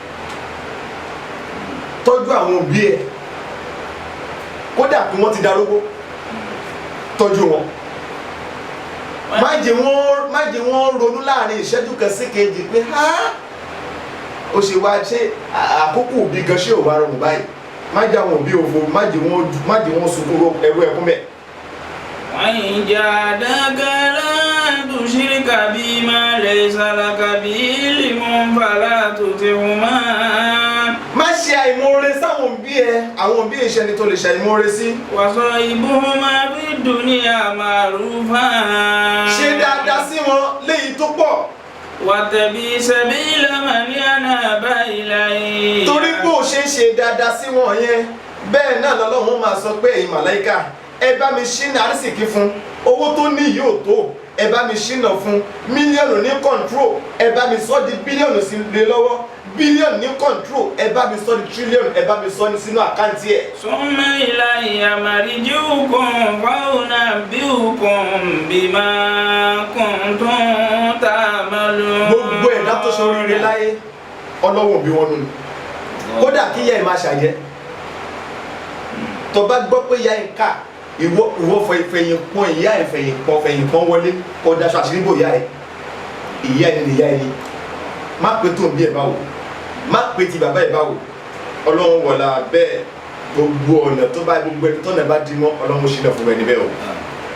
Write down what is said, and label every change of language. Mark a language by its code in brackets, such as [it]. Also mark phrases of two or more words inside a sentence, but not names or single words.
[yo] Tọ́jú àwọn òbí ẹ̀ kódà kí wọ́n ti darúgbó tọ́jú wọn. Má jẹ́ wọ́n ronú láàrin ìṣẹ́jú kan sí kejì pé ó ṣe wá ṣe àkókò òbí gan ṣé ò wá rọrùn báyìí. Má jẹ́ àwọn òbí òfo má jẹ́ wọ́n sunkún ẹrú ẹkún bẹ́ẹ̀. [ar] وإن جاهداك أن تشرك بما ليس لك به علم فلا تطعهما. [yo] Má ṣe àìmoore sáwọn òbí ẹ àwọn òbí ìṣẹ́ni tó lè ṣe àìmoore sí. [ar] وصاحبهما في الدنيا معروفا. [yo] Ṣe dáadáa sí wọn léyìí tó pọ̀. [ar] واتبع سبيل من أناب إلي. [yo] Torí pé ó ṣe ń ṣe dáadáa sí wọn yẹn bẹ́ẹ̀ náà lọ́lọ́run máa sọ pé ẹ̀yin màláíkà ẹ bá mi ṣínà àrísìkí fún owó tó ní yóò tó ẹ bá mi ṣínà fún mílíọ̀nù ní kọ̀ǹtró ẹ bá mi sọ di bílíọ̀nù sí lé lọ́wọ́ bílíọ̀nù ní kọ̀ǹtró ẹ bá mi sọ di tírílíọ̀nù ẹ bá mi sọ ní sínú àkáǹtì ẹ̀. [ar] ثم إلي مرجعكم فأنبئكم بما كنتم تعملون. [yo] Gbogbo ẹ̀dá tó ṣe oríire láyé Ọlọ́run bí wọn nù ní kódà kí ìyá ẹ̀ máa ṣàjẹ́ tó bá gbọ́ pé ìyá ẹ̀ ká ìwọ fẹ̀yìn pọ́n ìyá ẹ̀ fẹ̀yìn pọ́n wọlé kó daṣọ àṣírí bò ìyá ẹ̀ ìyá ẹ̀ ni ìyá ẹ̀ ni má pé tó ń bí ẹ̀ báwo má pé ti bàbá ẹ̀ báwo Ọlọ́run wọ̀lá bẹ́ẹ̀ gbogbo ọ̀nà tó bá gbogbo ẹni tọ́nà bá dí mọ́ Ọlọ́run ṣílẹ̀ fún ẹni bẹ́ẹ̀ o.